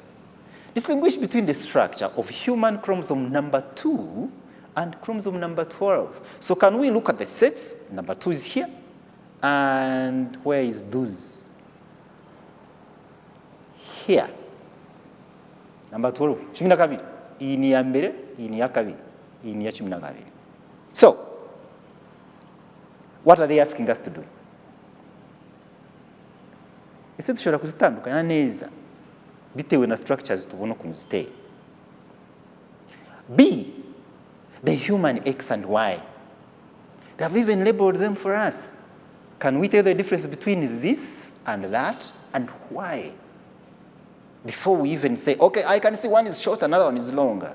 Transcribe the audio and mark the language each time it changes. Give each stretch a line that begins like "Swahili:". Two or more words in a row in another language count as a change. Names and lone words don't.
English: Distinguish between the structure of human chromosome number 2 and chromosome number 12. So can we look at the sets? Number 2 is here. And where is those? Here. Number 12. 12.
Kinyarwanda: Iyi ni ya mbere, iyi ni ya kabiri, iyi ni ya 12.
English: So, what are they asking us to do?
Kinyarwanda: Ese dushobora kuzitandukanya neza bitewe na structures tubona ukuntu ziteye.
English: B, the human X and Y. They have even labeled them for us. Can we tell the difference between this and that and why? Before we even say, okay, I can see one is short, another one is longer.